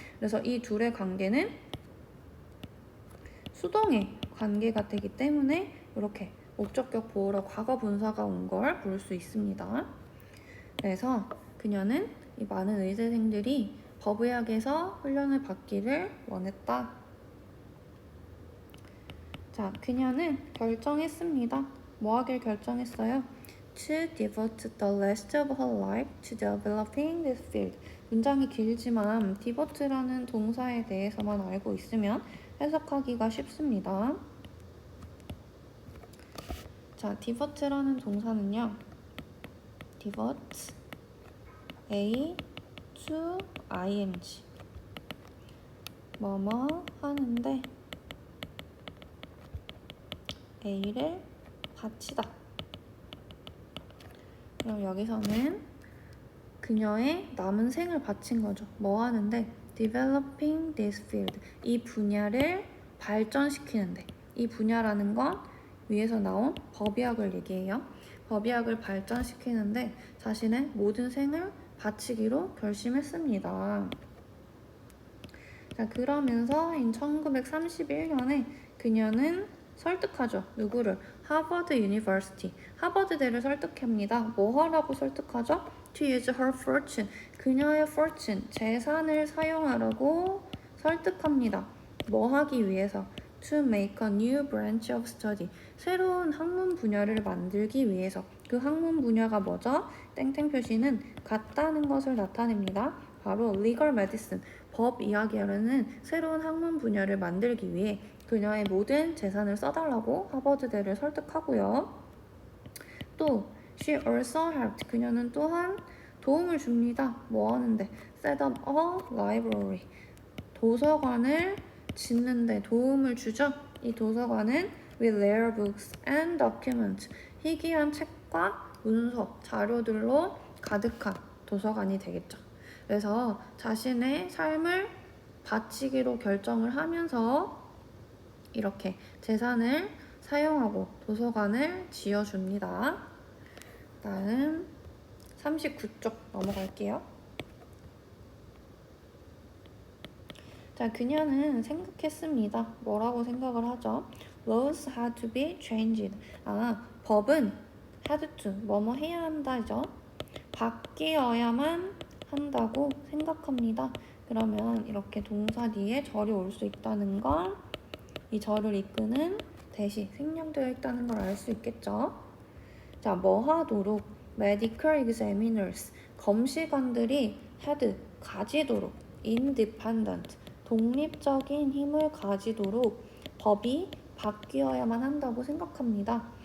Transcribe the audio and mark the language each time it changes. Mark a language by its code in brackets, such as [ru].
[ko] 그래서 이 둘의 관계는 수동의 관계가 되기 때문에 이렇게 목적격 보어로 과거 분사가 온 걸 볼 수 있습니다. 그래서 그녀는 이 많은 의대생들이 법의학에서 훈련을 받기를 원했다. 자, 그녀는 결정했습니다. 뭐 하길 결정했어요? [en] To devote the rest of her life to developing this field. [ko] 문장이 길지만 devote라는 동사에 대해서만 알고 있으면 해석하기가 쉽습니다. 자, devote라는 동사는요, devote, A to ing, 뭐뭐 하는데 A를 바치다. 그럼 여기서는 그녀의 남은 생을 바친 거죠. 뭐 하는데? [en] Developing this field. [ko] 이 분야를 발전시키는데. 이 분야라는 건 위에서 나온 법의학을 얘기해요. 법의학을 발전시키는데 자신의 모든 생을 바치기로 결심했습니다. 자, 그러면서 1931년에 그녀는 설득하죠. 누구를? 하버드 유니버시티, 하버드대를 설득합니다. 뭐 하라고 설득하죠? [en] To use her fortune, [ko] 그녀의 fortune, 재산을 사용하라고 설득합니다. 뭐 하기 위해서? [en] To make a new branch of study, [ko] 새로운 학문 분야를 만들기 위해서. 그 학문 분야가 뭐죠? 땡땡 표시는 같다는 것을 나타냅니다. 바로 legal medicine, 법 이야기하려는 새로운 학문 분야를 만들기 위해 그녀의 모든 재산을 써달라고 하버드대를 설득하고요. 또 [en] she also helped, [ko] 그녀는 또한 도움을 줍니다. 뭐 하는데? [en] set up a library, [ko] 도서관을 짓는데 도움을 주죠. 이 도서관은 [en] with rare books and documents, [ko] 희귀한 책과 문서, 자료들로 가득한 도서관이 되겠죠. 그래서 자신의 삶을 바치기로 결정을 하면서 이렇게 재산을 사용하고 도서관을 지어줍니다. 다음 39쪽 넘어갈게요. 자, 그녀는 생각했습니다. 뭐라고 생각을 하죠? [en] Laws had to be changed. [ko] 법은 [en] had to, [ko] 뭐뭐 해야 한다죠. 바뀌어야만 한다고 생각합니다. 그러면 이렇게 동사 뒤에 절이 올 수 있다는 걸 이 절을 이끄는 대시 생략되어 있다는 걸 알 수 있겠죠. 자, 뭐 하도록? medical examiners 검시관들이 had 가지도록 independent 독립적인 힘을 가지도록 법이 바뀌어야만 한다고 생각합니다.